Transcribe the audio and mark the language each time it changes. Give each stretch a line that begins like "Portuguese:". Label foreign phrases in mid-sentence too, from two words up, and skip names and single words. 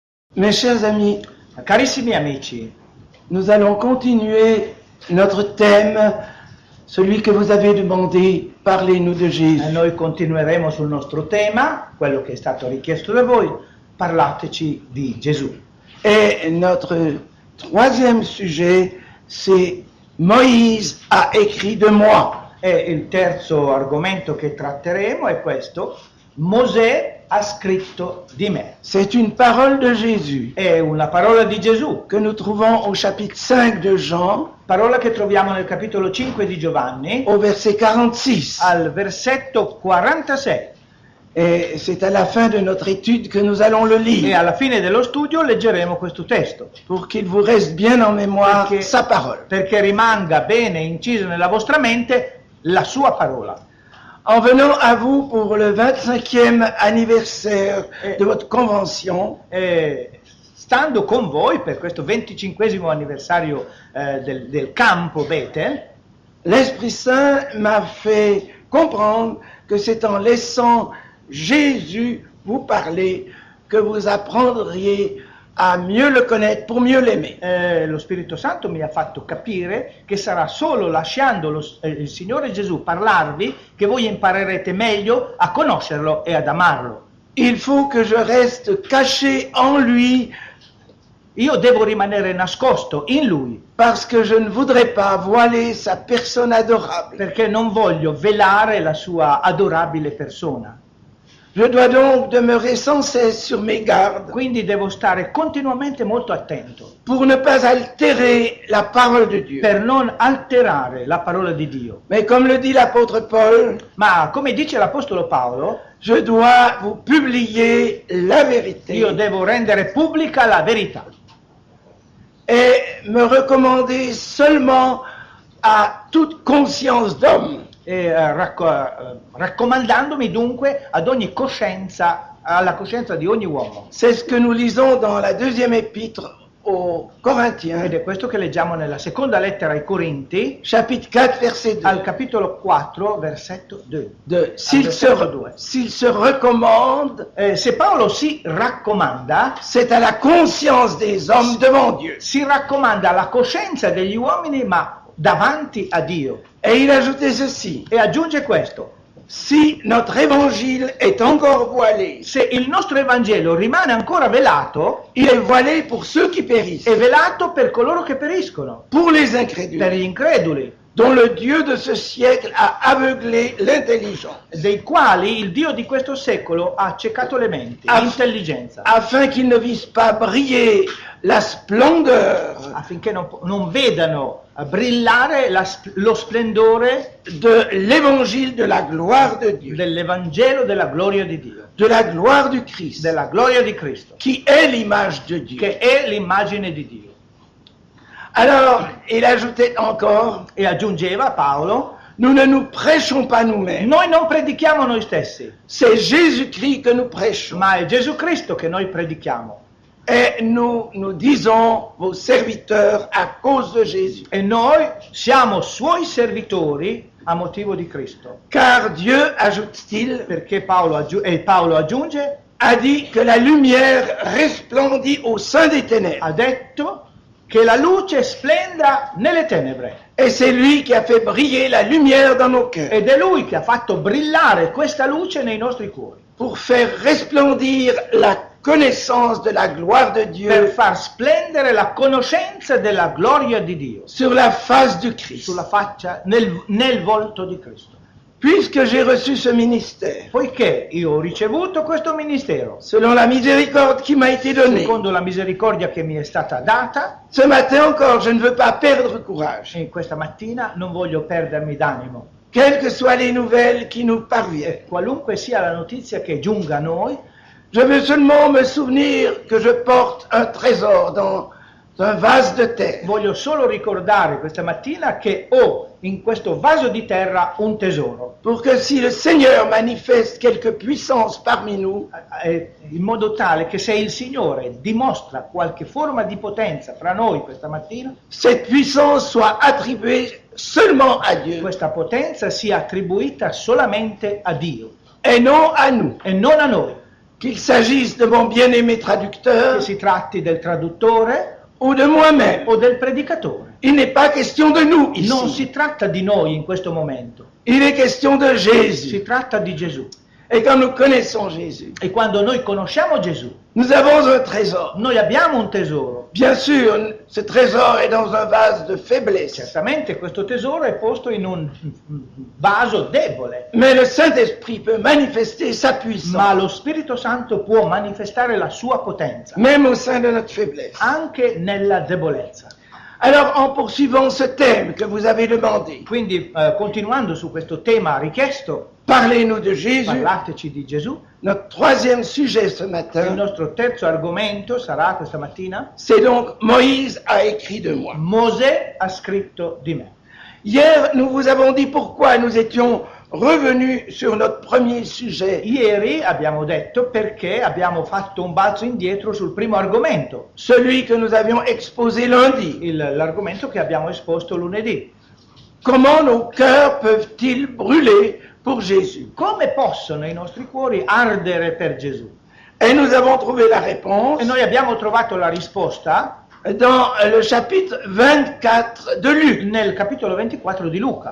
French: Mes chers amis,
Italian: Carissimi amici,
French: nous allons continuer notre thème, celui que vous avez demandé, parlez-nous de Jésus.
Italian: noi continueremo sul nostro tema, quello che è stato richiesto da voi, parlateci di Gesù.
French: Et notre troisième sujet, c'est Moïse a écrit de moi.
Italian: E il terzo argomento che tratteremo è questo: Mosè ha scritto di me.
French: C'est une parole de Jésus
Italian: È una parola di Gesù,
French: que nous trouvons au chapitre 5 de Jean,
Italian: parola che troviamo nel capitolo 5 di Giovanni,
French: au verset 46.
Italian: al versetto 46.
French: Et c'est à la fin de notre étude que nous allons le
Italian: E
French: lire,
Italian: alla fine dello studio leggeremo questo testo,
French: pour qu'il vous reste bien en mémoire
Italian: Perché-
French: sa parole.
Italian: perché rimanga bene inciso nella vostra mente la sua parola.
French: En venant à vous pour le 25e anniversaire de votre convention,
Italian: Stando con voi per questo 25esimo anniversario del campo Bethel,
French: l'Esprit Saint m'a fait comprendre que c'est en laissant Jésus vous parler que vous apprendriez à mieux le connaître pour mieux l'aimer.
Italian: lo Spirito Santo mi ha fatto capire che sarà solo lasciando il Signore Gesù parlarvi che voi imparerete meglio a conoscerlo e ad amarlo.
French: Il faut que je reste caché en lui
Italian: Io devo rimanere nascosto in Lui,
French: parce que je ne voudrais pas voiler sa personne adorable.
Italian: perché non voglio velare la sua adorabile persona.
French: Je dois donc demeurer sans cesse sur mes gardes
Italian: Quindi devo stare continuamente molto attento
French: pour ne pas altérer la parole de Dieu.
Italian: per non alterare la parola di Dio.
French: Mais comme le dit l'apôtre Paul,
Italian: Ma come dice l'Apostolo Paolo,
French: je dois vous publier la vérité
Italian: io devo rendere pubblica la verità
French: et me recommander seulement à toute conscience d'homme.
Italian: e raccomandandomi dunque ad ogni coscienza, alla coscienza di ogni uomo.
French: C'est ce que nous lisons dans la deuxième épître aux Corinthiens,
Italian: Ed è questo che leggiamo nella seconda lettera ai Corinti,
French: chapitre 4, verset 2.
Italian: al capitolo 4, versetto 2.
French: S'il se recommande,
Italian: Se Paolo si raccomanda,
French: c'est à la conscience des hommes devant Dieu.
Italian: si raccomanda alla coscienza degli uomini, ma davanti a Dio.
French: Et il ajoutait ceci:
Italian: E aggiunge questo:
French: si notre évangile est encore voilé,
Italian: se il nostro Evangelo rimane ancora velato,
French: il est voilé pour ceux qui périssent,
Italian: è velato per coloro che periscono,
French: pour les
Italian: per
French: incrédules,
Italian: gli increduli,
French: dont le Dieu de ce siècle a aveuglé l'intelligence,
Italian: dei quali il Dio di questo secolo ha accecato le menti, l'intelligenza,
French: afin qu'ils ne vissent pas briller la splendeur
Italian: affinché non vedano brillare lo splendore
French: de l'évangile de la gloire de Dieu,
Italian: dell'Evangelo della gloria di Dio,
French: de la gloire du Christ,
Italian: della gloria di Cristo,
French: qui est l'image de Dieu.
Italian: che è l'immagine di Dio.
French: Alors, il ajoutait encore:
Italian: E aggiungeva Paolo:
French: nous ne nous prêchons pas nous-mêmes,
Italian: noi non predichiamo noi stessi,
French: c'est Jésus-Christ que nous prêchons.
Italian: ma è Gesù Cristo che noi predichiamo.
French: Et nous disons vos serviteurs à cause de Jésus.
Italian: E noi siamo suoi servitori a motivo di Cristo.
French: Car Dieu, ajoute-t-il,
Italian: Perché Paolo aggiunge,
French: a dit que la lumière resplendit au sein des ténèbres.
Italian: ha detto che la luce splenda nelle tenebre.
French: Et c'est lui qui a fait briller la lumière dans nos cœurs
Italian: Ed è Lui che ha fatto brillare questa luce nei nostri cuori,
French: pour faire resplendir la connaissance de la gloire de
Italian: per
French: Dieu
Italian: far splendere la conoscenza della gloria di Dio
French: sur la face du Christ.
Italian: sulla faccia, nel volto di Cristo.
French: Puisque j'ai reçu ce ministère,
Italian: Poiché io ho ricevuto questo ministero,
French: selon la miséricorde qui m'a été donnée,
Italian: secondo la misericordia che mi è stata data,
French: ce matin encore, je ne veux pas perdre courage.
Italian: e questa mattina non voglio perdermi d'animo.
French: Quelles que soient les nouvelles qui nous parviennent,
Italian: Qualunque sia la notizia che giunga a noi,
French: je veux seulement me souvenir que je porte un trésor dans un vase de terre,
Italian: voglio solo ricordare questa mattina che ho in questo vaso di terra un tesoro,
French: pour que si le Seigneur manifeste quelque puissance parmi nous,
Italian: in modo tale che se il Signore dimostra qualche forma di potenza fra noi questa mattina,
French: cette puissance soit attribuée seulement à Dieu
Italian: questa potenza sia attribuita solamente a Dio
French: et non à nous.
Italian: e non a noi.
French: qu'il s'agisse de mon bien-aimé traducteur
Italian: che si tratti del traduttore
French: ou de moi-même.
Italian: o del predicatore.
French: Il n'est pas question de nous
Italian: Non
French: ici.
Italian: si tratta di noi in questo momento,
French: Il est question de Jésus.
Italian: si tratta di Gesù.
French: Et quand nous connaissons Jésus,
Italian: E quando noi conosciamo Gesù,
French: nous avons un trésor.
Italian: noi abbiamo un tesoro.
French: Bien sûr, ce trésor est dans un vase de faiblesse.
Italian: Certamente questo tesoro è posto in un vaso debole,
French: Mais le Saint-Esprit peut manifester sa puissance,
Italian: ma lo Spirito Santo può manifestare la sua potenza
French: même au sein de notre faiblesse.
Italian: anche nella debolezza.
French: Alors, en poursuivant ce thème que vous avez demandé,
Italian: Quindi continuando su questo tema richiesto,
French: parlez-nous de Jésus.
Italian: parlateci di Gesù.
French: Notre troisième sujet ce
Italian: Il
French: matin,
Italian: nostro terzo argomento sarà questa mattina:
French: c'est donc Moïse a écrit de moi.
Italian: Mosè ha scritto di me.
French: Hier, nous vous avons dit pourquoi nous étions revenus sur notre premier sujet,
Italian: Ieri abbiamo detto perché abbiamo fatto un balzo indietro sul primo argomento,
French: celui que nous avions exposé lundi.
Italian: l'argomento che abbiamo esposto lunedì.
French: Comment nos cœurs peuvent-ils brûler pour Jésus?
Italian: Come possono i nostri cuori ardere per Gesù?
French: Et nous avons trouvé la réponse
Italian: E noi abbiamo trovato la risposta
French: dans le chapitre 24 de Luc,
Italian: nel capitolo 24 di Luca,